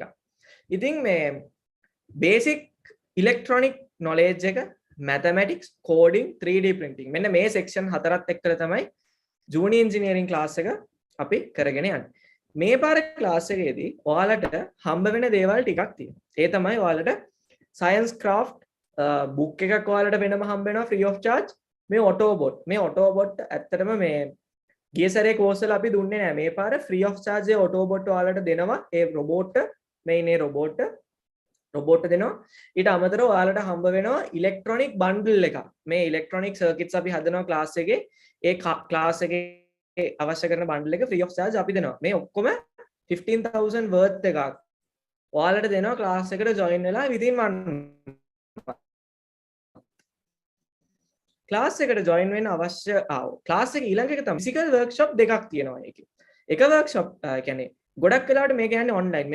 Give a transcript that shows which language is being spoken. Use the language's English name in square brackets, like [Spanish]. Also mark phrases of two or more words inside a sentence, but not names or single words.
[Sinhala] ඉතින් මේ [English] basic electronic knowledge [Sinhala] එක [English] mathematics coding 3D printing [Sinhala] මෙන්න මේ සෙක්ෂන් හතරත් එක්කලා තමයි [English] junior engineering class [Sinhala] එක අපි කරගෙන යන්නේ. මේ පාර ක්ලාස් එකේදී ඔයාලට හම්බ වෙන දේවල් ටිකක් තියෙනවා. ඒ තමයි ඔයාලට [English] science craft book [Sinhala] එකක් ඔයාලට වෙනම හම්බ වෙනවා [English] free of charge. [Sinhala] මේ Autobot ඇත්තටම මේ ගිය සැරේ කෝස් වල අපි දුන්නේ නැහැ. මේ පාර [English] free of charge [Sinhala] ඒ Autobot ඔයාලට දෙනවා. ඒ robot මේ robot දෙනවා. ඊට අමතරව ඔයාලට හම්බ වෙනවා [English] electronic bundle [Sinhala] එකක්. මේ [English] electronic circuits [Sinhala] අපි හදනවා class එකේ. ඒ class එකේ අවශ්‍ය කරන bundle එක [English] free of charge [Sinhala] අපි දෙනවා. මේ ඔක්කොම 15000 worth එකක්. ඔයාලට දෙනවා class එකට join වෙලා [English] within 1 class [Sinhala] එකට join වෙන්න අවශ්‍ය class එක ඊළඟ එක තමයි [English] physical workshop [Sinhala] දෙකක් තියෙනවා ඒකේ. එක workshop කියන්නේ ගොඩක් වෙලාවට මේක යන්නේ online.